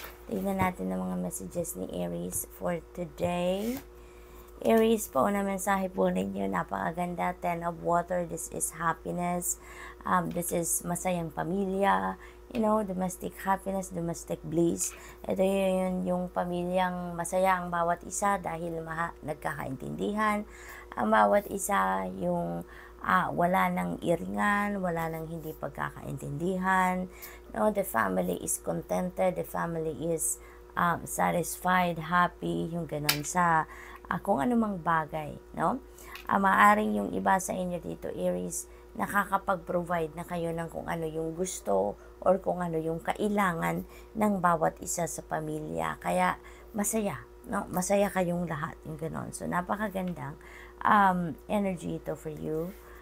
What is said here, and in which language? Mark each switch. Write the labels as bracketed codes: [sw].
[tl] Tingnan natin ang mga messages ni Aries [en] for today. [tl] Aries, po na mensahe po ninyo, napakaganda. [en] 10 of Water, this is happiness. This is [tl] masayang pamilya. [en] You know, domestic happiness, domestic bliss. [tl] Ito yun yung pamilyang masaya ang bawat isa dahil nagkakaintindihan. Ang bawat isa yung wala nang iringan, wala nang hindi pagkakaintindihan. [en] No, the family is contented, the family is satisfied, happy, [tl] yung ganon sa kung anumang bagay, no? Maaring yung iba sa inyo dito, Aries, nakakapag-provide na kayo ng kung ano yung gusto or kung ano yung kailangan ng bawat isa sa pamilya. Kaya masaya, no? Masaya kayong lahat, yung ganon. So, napakagandang energy ito [en] for you.